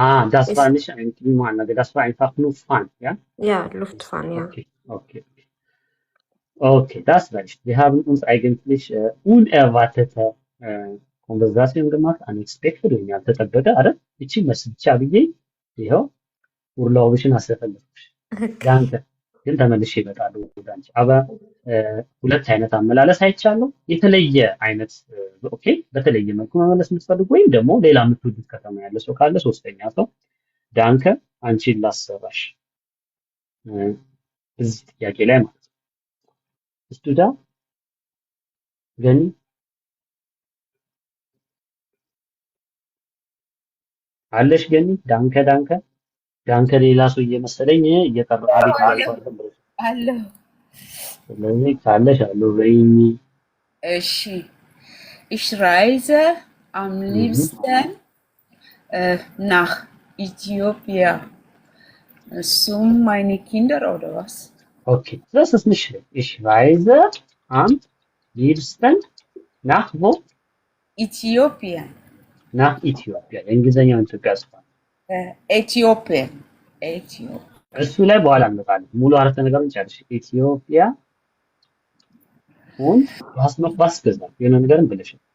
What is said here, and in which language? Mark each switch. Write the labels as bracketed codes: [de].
[de] Das war nicht eine Klimaanlage, das war einfach nur Fan, ja? Ja, Luftfan, ja. Okay, das war nicht. Wir haben uns eigentlich unerwartete Konversation gemacht, unexpected [am] ወይም ያልተጠበቀ አይደል? እቺ መስቻ ብዬ ይኸው ውርላውሽን አሰፈልኩሽ። ያንተ ግን ተመልሼ እመጣለሁ ወደ አንቺ። ሁለት አይነት አመላለስ አይቻለሁ። የተለየ አይነት ኦኬ፣ በተለየ መልኩ መመለስ የምትፈልጉ ወይም ደግሞ ሌላ የምትወዱት ከተማ ያለ ሰው ካለ ሶስተኛ ሰው ዳንከ አንቺን ላሰራሽ እዚህ ጥያቄ ላይ ማለት ነው። [de] Bist du da? [am] Gani? አለሽ ገኒ? ዳንከ ሌላ ሰው እየመሰለኝ እየቀረ አቤት ማለት አለሁ። ስለዚህ ካለሽ አለሁ በይኝ። [de] እሺ ich reise am liebsten nach Äthiopien meine Kinder oder was? Okay, das ist nicht schlimm. Ich reise am liebsten nach wo? Äthiopien. [am] nach ኢትዮጵያ የእንግሊዝኛውን ኢትዮጵያ ጽፏል። [de] Äthiopien. [am] እሱ ላይ በኋላ እንመጣለን። ሙሉ አረፍተ ነገሩን ጨርሽ። ኢትዮጵያ [de] und du hast noch was gesagt [am] የሆነ ነገርን ብለሻል።